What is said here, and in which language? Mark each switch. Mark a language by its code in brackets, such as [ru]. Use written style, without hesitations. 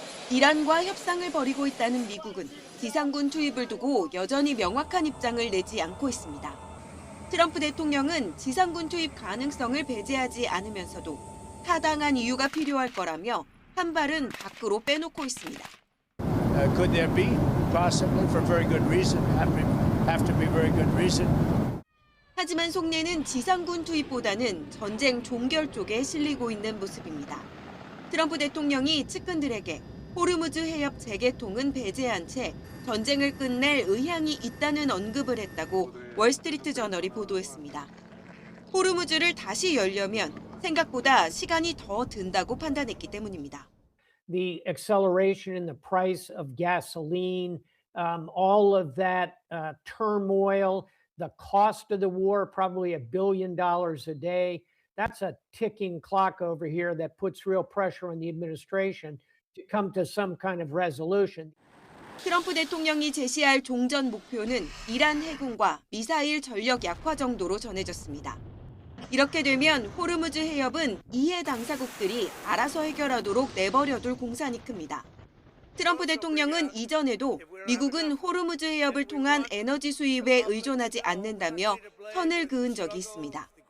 [ko] 이란과 협상을 벌이고 있다는 미국은 지상군 투입을 두고 여전히 명확한 입장을 내지 않고 있습니다. 트럼프 대통령은 지상군 투입 가능성을 배제하지 않으면서도 타당한 이유가 필요할 거라며 한 발은 밖으로 빼놓고 있습니다. [en] Could there be? Possibly for very good reason. Have to be very good reason. [ko] 하지만 속내는 지상군 투입보다는 전쟁 종결 쪽에 실리고 있는 모습입니다. 트럼프 대통령이 측근들에게 호르무즈 해협 재개통은 배제한 채 전쟁을 끝낼 의향이 있다는 언급을 했다고 월스트리트 저널이 보도했습니다. 호르무즈를 다시 열려면 생각보다 시간이 더 든다고 판단했기 때문입니다. [en] The acceleration in the price of gasoline, all of that turmoil, the cost of the war, probably $1 billion a day. That's a ticking clock over here that puts real pressure on the administration to come to some kind of resolution. [ko] 트럼프 대통령이 제시할 종전 목표는 이란 해군과 미사일 전력 약화 정도로 전해졌습니다. 이렇게 되면 호르무즈 해협은 이해 당사국들이 알아서 해결하도록 내버려둘 공산이 큽니다. 트럼프 대통령은 이전에도 미국은 호르무즈 해협을 통한 에너지 수입에 의존하지 않는다며 선을 그은 적이 있습니다.